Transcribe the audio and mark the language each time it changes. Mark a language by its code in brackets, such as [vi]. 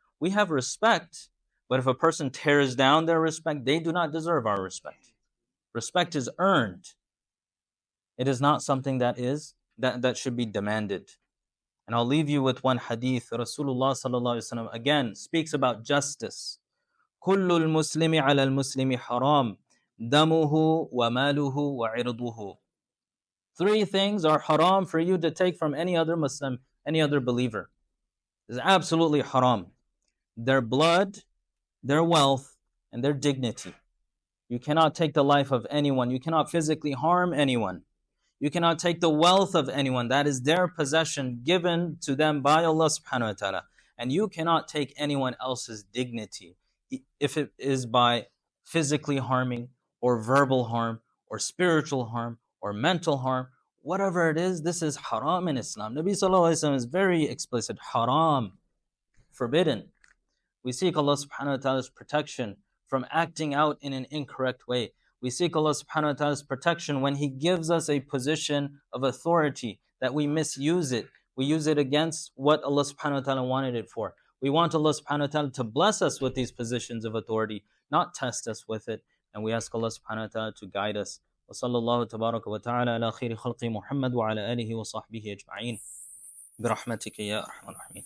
[en] We have respect, but if a person tears down their respect, they do not deserve our respect. Respect is earned. It is not something that should be demanded. And I'll leave you with one hadith. Rasulullah sallallahu alaihi wasallam again speaks about justice. [ar] كل المسلم على المسلم حرام دمه وماله وعرضه. [en] Three things are haram for you to take from any other Muslim, any other believer. It's absolutely haram. Their blood, their wealth, and their dignity. You cannot take the life of anyone. You cannot physically harm anyone. You cannot take the wealth of anyone. That is their possession given to them by Allah subhanahu wa ta'ala. And you cannot take anyone else's dignity if it is by physically harming or verbal harm or spiritual harm or mental harm. Whatever it is, this is haram in Islam. Nabi sallallahu alaihi wasallam is very explicit. Haram. Forbidden. We seek Allah subhanahu wa ta'ala's protection from acting out in an incorrect way. We seek Allah subhanahu wa ta'ala's protection when He gives us a position of authority, that we misuse it. We use it against what Allah subhanahu wa ta'ala wanted it for. We want Allah subhanahu wa ta'ala to bless us with these positions of authority, not test us with it. And we ask Allah subhanahu wa ta'ala to guide us. [ar] وصلى الله تبارك وتعالى على خير خلق محمد وعلى آله وصحبه أجمعين برحمتك يا أرحم الراحمين.